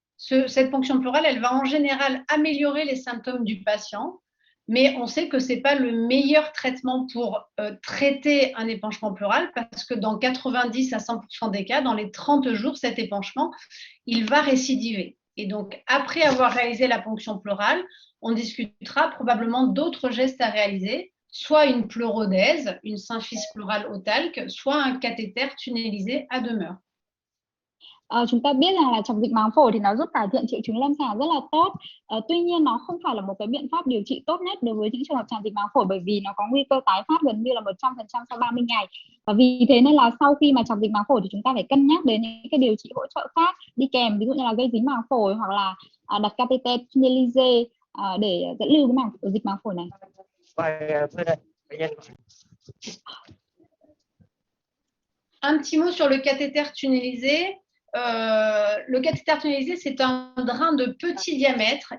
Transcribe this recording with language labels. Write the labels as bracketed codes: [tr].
[fr] Cette ponction pleurale, elle va en général améliorer les symptômes du patient, mais on sait que ce n'est pas le meilleur traitement pour traiter un épanchement pleural parce que dans 90 à 100% des cas, dans les 30 jours, cet épanchement, il va récidiver. Et donc, après avoir réalisé la ponction pleurale, on discutera probablement d'autres gestes à réaliser, soit une pleurodèse, une symphyse pleurale au talc, soit un cathéter tunnelisé à demeure. [vi] Chúng ta biết rằng là chọc dịch màng phổi thì nó giúp cải thiện triệu chứng lâm sàng rất là tốt. Tuy nhiên nó không phải là một cái biện pháp điều trị tốt nhất đối với những trường hợp tràn dịch màng phổi bởi vì nó có nguy cơ tái phát gần như là 100% sau 30 ngày. Và vì thế nên là sau khi mà chọc dịch màng phổi thì chúng ta phải cân nhắc đến những cái điều trị hỗ trợ khác đi kèm, ví dụ như là gây dính màng phổi hoặc là đặt catheter tunnelisé để dẫn lưu cái dịch màng phổi này. [fr] Un petit mot sur le cathéter tunnelisé. Le cathéter tunnelisé, c'est un drain de petit diamètre.